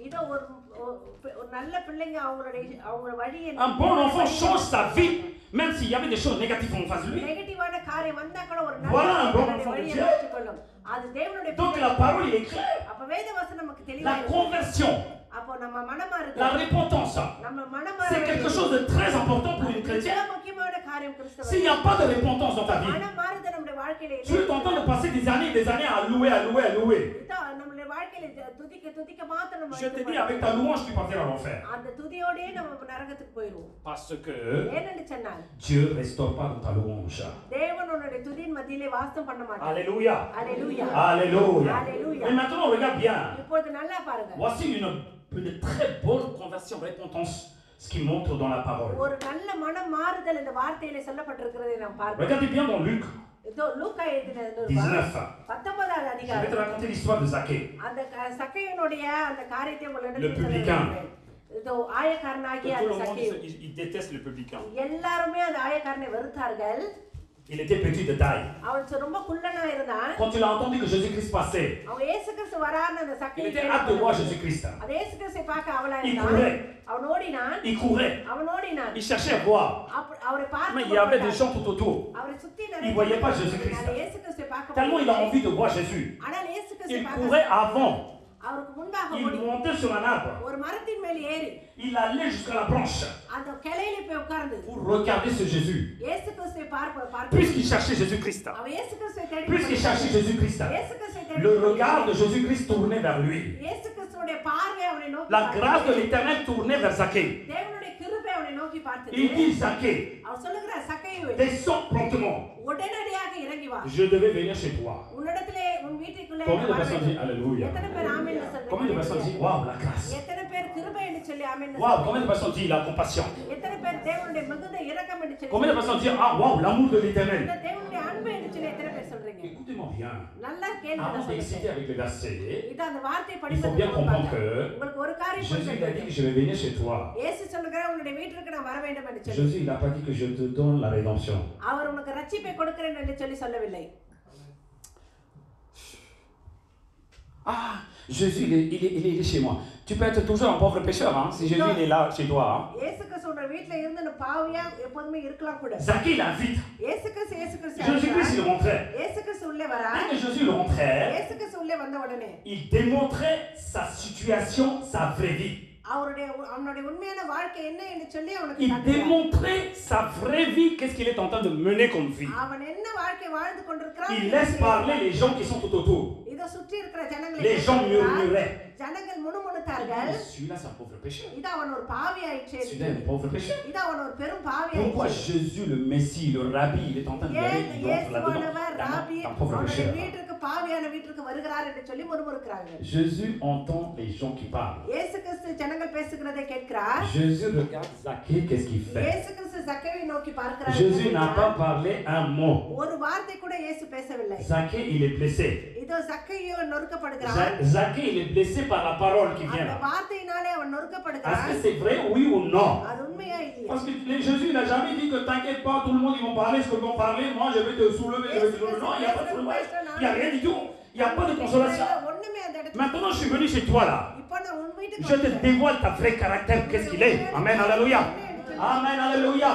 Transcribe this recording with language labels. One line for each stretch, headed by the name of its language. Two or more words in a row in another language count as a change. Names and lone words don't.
French: Un bon enfant change sa vie, même s'il y avait des choses négatives en face de lui. Voilà un bon enfant de Dieu. Donc la parole est claire. La conversion
Tamil: அப்போ நம்ம மனமாறுதல்
French: La repentance,
Tamil: நம்ம மனமாற
French: c'est quelque chose de très important pour une chrétienne.
Tamil: முக்கியமான காரியம் கிறிஸ்தவ
French: S'il n'y a pas de repentance dans ta vie,
Tamil: மனமாறுதல் நம்முடைய வாழ்க்கையில
French: tu es en train de passer des années et des années à louer, à louer, à louer.
Tamil: நம்முடைய வாழ்க்கையில துதிக்க மாத்திரம் நம்ம
French: Je te dis, avec ta louange, tu partiras à l'enfer.
Tamil: அந்த துதியோடே நம்ம நரகத்துக்கு போயிடுவோம்.
French: Parce que
Tamil: ஏனென்று சொன்னால்
French: Dieu ne restaure pas dans ta louange.
Tamil: தேவன் உன்னுடைய துதியின் மத்தியிலே வாசம் பண்ண மாட்டார்.
French: Alléluia. Alléluia. Alléluia. Alléluia. Mais maintenant, regarde bien.
Tamil: இப்போது நல்லா பாருங்க.
French: Voici une très bonne conversion, repentance, ce qui montre dans la parole.
Tamil: ஒரு நல்ல மனமாறுதல் இந்த வார்த்தையிலே சொல்லப்பட்டிருக்கிறதை நாம் பார்க்கிறோம்.
French: Regardez bien dans Luc 19.
Tamil: 19வது
French: Je
Tamil: அதிகாரம்.
French: vais te raconter l'histoire de Zaché.
Tamil: அந்த சக்கேயனுடைய அந்த காரியத்தை உங்களுக்கு
French: Le publicain.
Tamil: இதோ ஆயக்காரனாகிய
French: Tout
Tamil: அந்த
French: le monde,
Tamil: சக்கே
French: il déteste le publicain.
Tamil: எல்லாரும் அந்த ஆயக்காரனை வெறுத்தார்கள்.
French: Il était petit de taille.
Tamil: அவன் ரொம்ப குள்ளனா இருந்தான்.
French: Quand il a entendu que Jésus-Christ passait,
Tamil: அவன் இயேசு கிறிஸ்து வரான்னு அந்த சக்கே
French: il était hâte de voir Jésus-Christ.
Tamil: அது இயேசு கிறிஸ்துவை பார்க்க அவளா
French: Il
Tamil: இருந்தான்.
French: courait.
Tamil: அவன் ஓடினான்.
French: Il courait.
Tamil: அவன் ஓடினான்.
French: Il cherchait à voir.
Tamil: அவரை பார்க்க
French: Mais il y avait des gens tout autour.
Tamil: அவரை சுத்தி
French: Il ne voyait pas Jésus-Christ.
Tamil: இயேசு கிறிஸ்துவை பார்க்க
French: Tellement il a envie de voir Jésus.
Tamil: ஆனால் இயேசு
French: Il
Tamil: கிறிஸ்துவை
French: courait avant.
Tamil: அவருக்கு முன்பாக
French: Il
Tamil: ஓடி
French: montait sur un arbre.
Tamil: ஒரு மரத்தின் மேல் ஏறி
French: Il allait jusqu'à la branche
Tamil: அந்த கிளையில போய் உட்கார்ந்து
French: pour regarder ce Jésus.
Tamil: இயேசு கிறிஸ்துவை பார்க்க
French: Puisqu'il cherchait Jésus-Christ.
Tamil: அவன் இயேசு கிறிஸ்துவை தேடி
French: Puisqu'il cherchait Jésus-Christ.
Tamil: இயேசு கிறிஸ்துவை தேடி
French: Le regard de Jésus-Christ tournait vers lui.
Tamil: இயேசு கிறிஸ்துவோட பார்வை அவனை நோக்கி
French: La grâce de l'Éternel tournait vers Zaché.
Tamil: தேவனுடைய கிருபை அவனை நோக்கி பார்த்தது.
French: Il dit Zaché,
Tamil: அவர் சொல்லுகிறார் சக்கேயுவே
French: descends promptement.
Tamil: உடனடியாக இறங்கி வா.
French: Je devais venir chez toi.
Tamil: உன்னிடத்திலே உன் வீட்டுக்குள்ளே
French: Combien de personnes disent Alléluia?
Tamil: எத்தனை பேர் ஆமென் சொல்றீங்க?
French: Combien de personnes disent Waouh, la grâce?
Tamil: எத்தனை பேர் கிருபை என்று சொல்லி ஆமென்
French: Waouh, combien de personnes disent la compassion?
Tamil: எத்தனை பேர் தேவனுடைய மிகுந்த இரக்கம் என்று சொல்லி
French: Combien de personnes disent Ah, waouh, l'amour de l'Éternel?
Tamil: இந்த தேவனுடைய அன்பு என்று சொல்லி எத்தனை பேர் சொல்றீங்க?
French: Écoutez-moi bien.
Tamil: நல்லா கேளுங்க.
French: Avant d'exciter avec le verset,
Tamil: இது அந்த வார்த்தை
French: il faut
Tamil: படிப்பது
French: bien comprendre que
Tamil: உங்களுக்கு ஒரு காரியம்
French: Jésus il a dit que je vais venir chez toi.
Tamil: இயேசு சொல்லுகிறார் உன்னுடைய வீட்டுக்கு நான் வர வேண்டும் என்று சொல்லி.
French: Jésus il n'a pas dit que je te donne la rédemption.
Tamil: அவர் உனக்கு ரட்சிப்பை கொடுக்கிறேன் என்று சொல்லவில்லை.
French: Ah, Jésus il est chez moi. Tu peux être toujours un pauvre pécheur hein, si Jésus il est là chez toi.
Tamil: இயேசு கிறிஸ்து உன் வீட்ல இருந்து நான் பாவியா எப்பவுமே இருக்கலாம் கூட.
French: Zaché il invite.
Tamil: இயேசு கிறிஸ்து
French: Jésus-Christ il rentrait.
Tamil: இயேசு கிறிஸ்து உள்ளே வரா.
French: Dès que Jésus il rentrait,
Tamil: இயேசு கிறிஸ்து உள்ளே வந்த உடனே
French: il démontrait sa situation, sa vraie vie.
Tamil: அவனுடைய உண்மையான வாழ்க்கை என்ன என்று சொல்லி அவனுக்கு
French: Il démontrait sa vraie vie, qu'est-ce qu'il est en train de mener comme vie.
Tamil: அவன் என்ன வாழ்க்கை வாழ்ந்து கொண்டிருக்கிறான்.
French: Il laisse parler les gens qui sont tout autour.
Tamil: இத சுற்றி இருக்கிற ஜனங்களை
French: Les gens murmuraient.
Tamil: ஜனங்கள் முணுமுணுத்தார்கள்.
French: Celui-là c'est un pauvre pécheur.
Tamil: இது அவன் ஒரு பாவி ஆயிற்றே.
French: Celui-là est un pauvre pécheur.
Tamil: இது அவன் ஒரு பெரும் பாவி
French: Pourquoi
Tamil: ஆயிற்றே.
French: Jésus le Messie, le Rabbi, il est en train de aller là-dedans. Un pauvre pécheur.
Tamil: வீட்டுக்கு பாவியான வீட்டுக்கு வருகிறார் என்று சொல்லி முணுமுணுக்கிறார்கள்.
French: Jésus entend les gens qui parlent.
Tamil: இயேசு கிறிஸ்து ஜனங்கள் பேசுகிறதை கேட்கிறார்.
French: Jésus regarde Zaché, qu'est-ce qu'il fait?
Tamil: இயேசு கிறிஸ்து சக்கேவை நோக்கி பார்க்கிறார்.
French: Jésus n'a pas parlé un mot.
Tamil: ஒரு வார்த்தை கூட இயேசு பேசவில்லை.
French: Zaché, il est blessé.
Tamil: இதோ சக்கேயோ நொறுக்கப்படுகிறான்.
French: Zaché, il est blessé par la parole qui vient
Tamil: அந்த
French: là.
Tamil: வார்த்தையினாலே அவன்
French: Est-ce
Tamil: நொறுக்கப்படுகிறான்.
French: que c'est vrai, oui ou non?
Tamil: அது உண்மையா இல்லையா?
French: Parce que Jésus n'a jamais dit que t'inquiète pas, tout le monde ils vont parler ce qu'ils vont parler, moi je vais te soulever, je vais te soulever. Non, il n'y a pas de soulevage, il n'y a rien du tout. Il n'y a pas de consolation. Maintenant je suis venu chez toi là. Je te dévoile ta vraie caractère, qu'est-ce qu'il est. Amen, alléluia. Amen, alléluia.